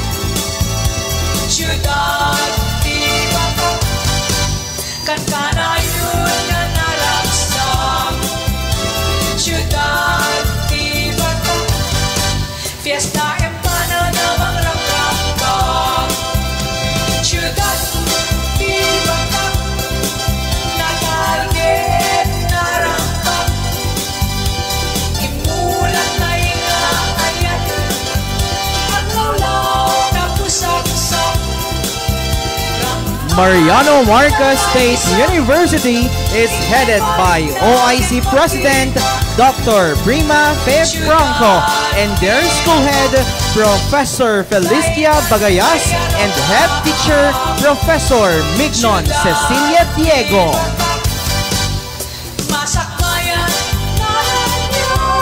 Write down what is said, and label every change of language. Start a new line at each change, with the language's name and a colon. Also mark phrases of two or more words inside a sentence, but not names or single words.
Iloko: Siyudad di Batak, kankana yun na naraksak. Siyudad di Batak, fiesta empanada mangrang-rangkang. Siyudad di Batak, nakalgit na rampak, imulat na ingayat, aglawlaw na pusaksak.
English: Mariano Marcos State University is headed by OIC President Dr. Prima Fe Franco and their school head Professor Felicia Bagayas and head teacher Professor Mignon Cecilia Diego.
Filipino: Masakbayan natin yun.